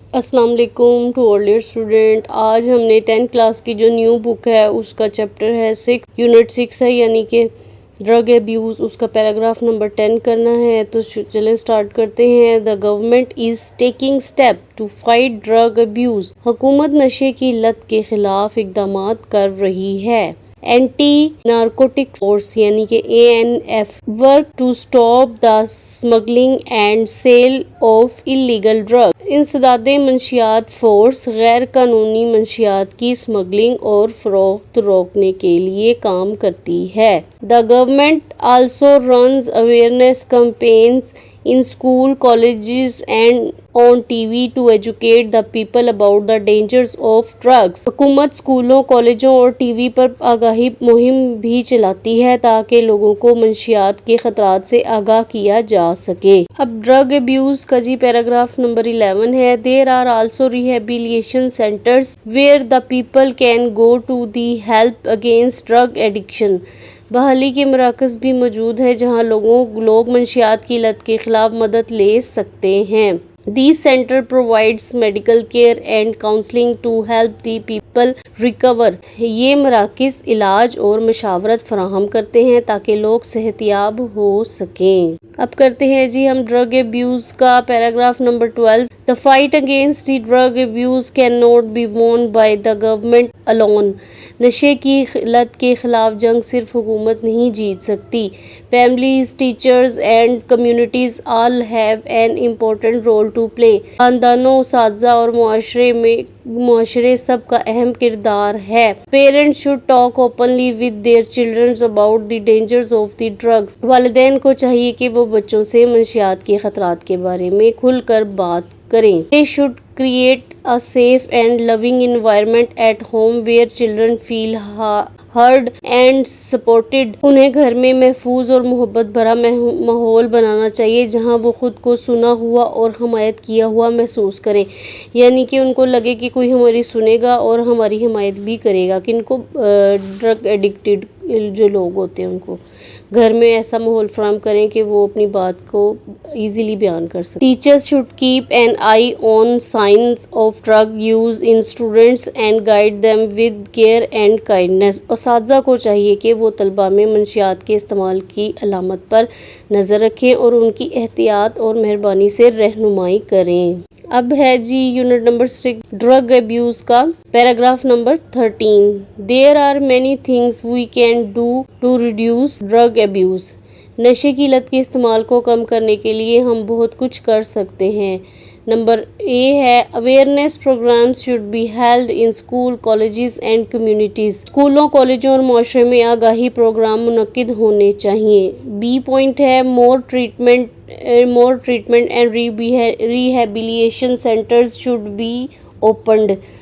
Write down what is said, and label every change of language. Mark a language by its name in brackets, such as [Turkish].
[Urdu] السلام علیکم [English] To all dear student. [Urdu] آج ہم نے 10th کلاس کی جو نیو بک ہے اس کا چیپٹر ہے 6 یونٹ 6 ہے یعنی کہ ڈرگ ایبیوز. اس کا پیراگراف نمبر 10 کرنا ہے. تو چلیں سٹارٹ کرتے ہیں. [English] The government is taking step to fight drug abuse. [Urdu] حکومت نشے کی لت کے خلاف اقدامات کر رہی ہے. [English] anti narcotic force [Urdu] یعنی کہ [English] ANF work to stop the smuggling and sale of illegal drug. [Urdu] انسداد منشیات فورس غیر قانونی منشیات کی اسمگلنگ اور فروخت روکنے کے لیے کام کرتی ہے. [English] The government also runs awareness campaigns in school, colleges and on TV to educate the people about the dangers of drugs. [Urdu] حکومت اسکولوں، کالجوں اور ٹی وی پر آگاہی مہم بھی چلاتی ہے تاکہ لوگوں کو منشیات کے خطرات سے آگاہ کیا جا سکے. اب ڈرگ ایبیوز کا پیراگراف نمبر 11 ہے. [English] There are also rehabilitation centers where the people can go to the help against drug addiction. [Urdu] بحالی کے مراکز بھی موجود ہیں جہاں لوگ منشیات کی لت کے خلاف مدد لے سکتے ہیں. [English] These center provides medical care and counseling to help the people recover. [Urdu] یہ مراکز علاج اور مشاورت فراہم کرتے ہیں تاکہ لوگ صحت یاب ہو سکیں. اب کرتے ہیں ہم ڈرگ ایبیوز کا paragraph number 12. [English] The fight against the drug abuse cannot be won by the government alone. [Urdu] نشے کی لت کے خلاف جنگ صرف حکومت نہیں جیت سکتی. [English] Families, teachers and communities all have an important role to play. [Urdu] خاندانوں، اساتذہ اور معاشرے سب کا اہم کردار ہے. [English] Parents should talk openly with their children about the dangers of the drugs. [Urdu] والدین کو چاہیے کہ وہ بچوں سے منشیات کے خطرات کے بارے میں کھل کر بات کریں. [English] They should create a safe and loving environment at home where children feel heard and supported. [Urdu] انہیں گھر میں محفوظ اور محبت بھرا ماحول بنانا چاہیے جہاں وہ خود کو سنا ہوا اور حمایت کیا ہوا محسوس کریں. یعنی کہ ان کو لگے کہ کوئی ہماری سنے گا اور ہماری حمایت بھی کرے گا. کہ ان کو ڈرگ ایڈکٹیڈ جو لوگ ہوتے ہیں ان کو گھر میں ایسا ماحول فراہم کریں کہ وہ اپنی بات کو ایزیلی بیان کر سکیں. [English] Teachers should keep an eye on signs of drug use in students and guide them with care and kindness. [Urdu] اساتذہ کو چاہیے کہ وہ طلباء میں منشیات کے استعمال کی علامت پر نظر رکھیں اور ان کی احتیاط اور مہربانی سے رہنمائی کریں. اب ہے یونٹ نمبر 6 ڈرگ ایبیوز کا paragraph number 13. [English] There are many things we can do to reduce drug abuse. [Urdu] نشے کی لت کے استعمال کو کم کرنے کے لیے ہم بہت کچھ کر سکتے ہیں. نمبر A ہے [English] Awareness programmes should be held in school, colleges and communities. [Urdu] اسکولوں، کالجوں اور معاشرے میں آگاہی پروگرام منعقد ہونے چاہیے. B پوائنٹ ہے [English] More treatment and rehabilitation centres should be opened.